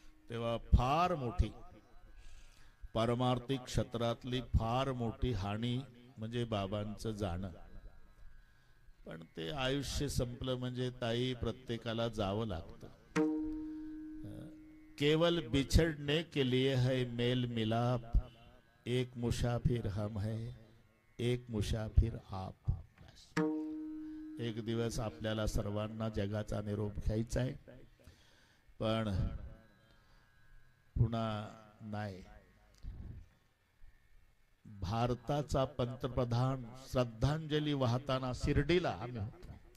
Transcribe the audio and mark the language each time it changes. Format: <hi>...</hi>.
<mr>तेव्हा फार मोठी पारमार्थिक क्षेत्रातली फार मोठी हानी म्हणजे बाबांचं जाणं. पण ते आयुष्य संपलं म्हणजे ताई प्रत्येकाला जावं लागतं.</mr> <hi>केवल बिछड़ने के लिए है मेल मिलाप, एक मुसाफिर हम है, एक मुसाफिर आप.</hi> <mr>एक दिवस आपल्याला सर्वांना जगाचा निरोप घ्यायचा आहे, पण पुन्हा नाही. भारताचा पंतप्रधान श्रद्धांजली वाहताना शिर्डीला आम्ही होतो.</mr>